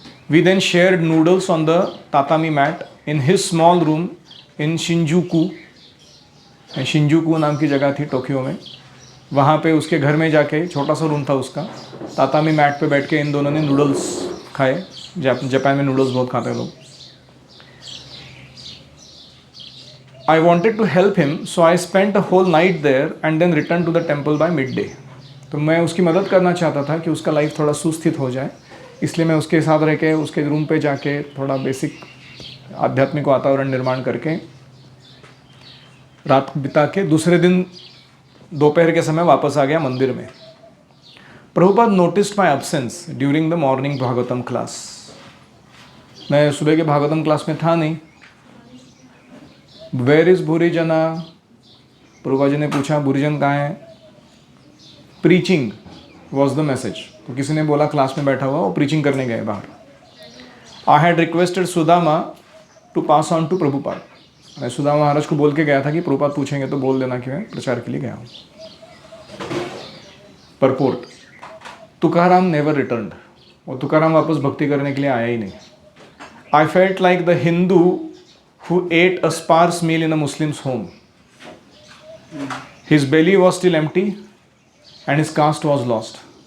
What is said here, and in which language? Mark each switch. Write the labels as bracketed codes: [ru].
[en] We then shared noodles on the tatami mat in his small room in Shinjuku. [hi] Shinjuku नाम की जगह थी Tokyo में, वहाँ पे उसके घर में जाके, छोटा सा रूम था उसका, तातामी मैट पे बैठ के इन दोनों ने नूडल्स खाए। जापान में नूडल्स बहुत खाते हैं लोग। [en] I wanted to help him, so I spent a whole night there and then returned to the temple by midday. [hi] तो मैं उसकी मदद करना चाहता था कि उसका लाइफ थोड़ा सुस्थित हो जाए, इसलिए मैं उसके साथ रह के उसके रूम पे जाके थोड़ा बेसिक आध्यात्मिक वातावरण निर्माण करके रात बिता के दूसरे दिन दोपहर के समय वापस आ गया मंदिर में। [en] Prabhupada noticed my absence during the morning Bhagavatam class. [hi] मैं सुबह के भागवतम क्लास में था नहीं। [en] Where is Bhurijana? [hi] प्रभुपाद जी ने पूछा भूरिजन कहाँ है? [en] Preaching was the message. [hi] तो किसी ने बोला क्लास में बैठा हुआ, वो प्रीचिंग करने गए बाहर। [en] I had requested Sudama to pass on to Prabhupada. [hi] मैं सुदामा महाराज को बोल के गया था कि प्रभुपाद पूछेंगे तो बोल देना कि मैं प्रचार के लिए गया हूँ। [en] Purport, Tukaram never returned. [hi] और तुकाराम वापस भक्ति करने के लिए आया ही नहीं। [en] I felt like the Hindu who ate a sparse meal in a Muslim's home. His belly was still empty and his caste was lost.